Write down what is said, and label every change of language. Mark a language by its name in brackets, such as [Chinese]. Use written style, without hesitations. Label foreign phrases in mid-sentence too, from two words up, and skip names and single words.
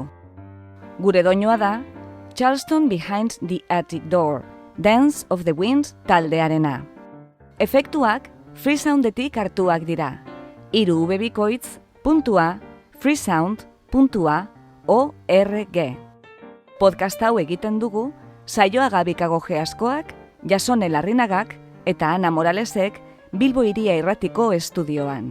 [Basque] Gure doinua da Charleston Behind the Attic Door, Dance of the Wind taldearena. Efektuak Freesoundetik hartuak dira. 3 www.freesound.org. Podcast hau egiten dugu Saioa Gabikago Geaskoak, Jasone Larrinagak eta Ana Moralesek Bilbo Hiria Irratiko estudioan.